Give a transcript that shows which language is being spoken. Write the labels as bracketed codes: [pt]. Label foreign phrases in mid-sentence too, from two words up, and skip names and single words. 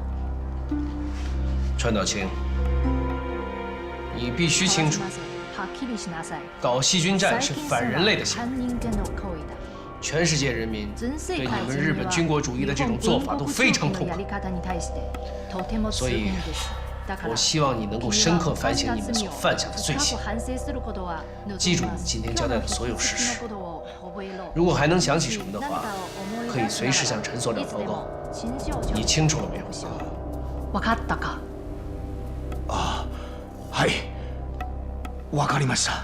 [zh] 川岛清，你必须清楚，搞细菌战是反人类的行为，全世界人民对你们日本军国主义的这种做法都非常痛苦，所以。我希望你能够深刻反省你们所犯下的罪行，记住你今天交代的所有事实。如果还能想起什么的话，可以随时向陈所长报告。你清楚了没有？ [ja] 分かったか？啊，はい、わかりました。